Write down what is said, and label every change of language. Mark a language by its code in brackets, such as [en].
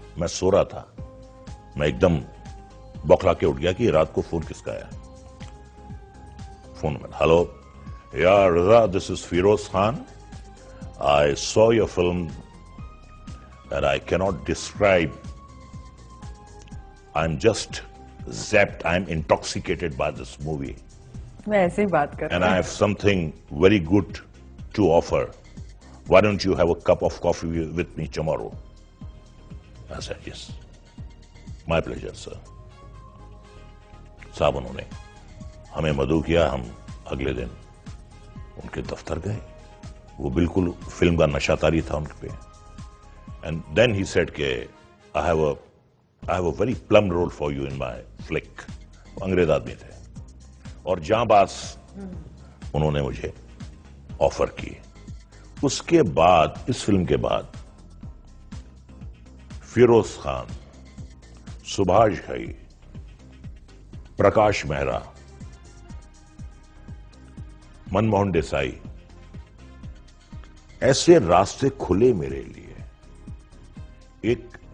[hi] मैं सो रहा था, मैं एकदम बौखला के उठ गया कि रात को फोन किसका है। फोन में, [en] Hello यार Raza, this is Feroz Khan, I saw your film and I cannot describe. I'm just zapped. I'm intoxicated by this movie. [hi] मैं ऐसे ही बात कर [en] And I have something very good to offer. Why don't you have a cup of coffee with me tomorrow? I said, yes. My pleasure, sir. [hi] साहब उन्होंने हमें मदऊ किया। हम अगले दिन उनके दफ्तर गए। वो बिल्कुल फिल्म का नशातारी था उनके पे। [en] And then he said [hi] कि [en] I have a very plum role for you in my flick. [hi] वो अंग्रेज आदमी थे और जांबाज उन्होंने मुझे ऑफर की। उसके बाद, इस फिल्म के बाद, फिरोज खान, सुभाष घई, प्रकाश मेहरा, मनमोहन देसाई, ऐसे रास्ते खुले मेरे लिए। एक